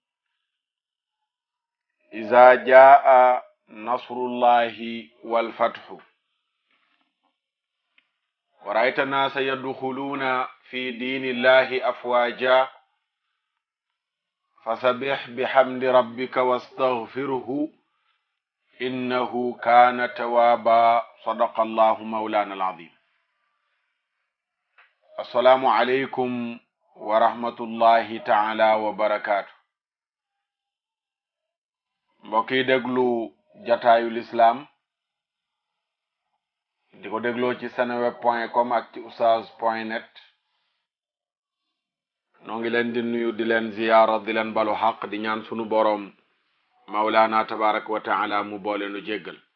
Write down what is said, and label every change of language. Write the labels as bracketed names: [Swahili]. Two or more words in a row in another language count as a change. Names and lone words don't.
[Arabic] إذا جاء نصر الله والفتح ورأيت الناس يدخلون في دين الله أفواجا فسبح بحمد ربك واستغفره إنه كان توابا صدق الله مولانا العظيم السلام عليكم ورحمة الله تعالى وبركاته [Wolof] mbokk yi déglu jataayu l'islam di ko dégloo ci seneweb.com ak ci oustaz.net noo ngi leen di nuyu di leen ziyaara di leen balu xaq di ñaan sunu boroom [Arabic] مولانا تبارك وتعالى [Wolof] mu boole nu jéggal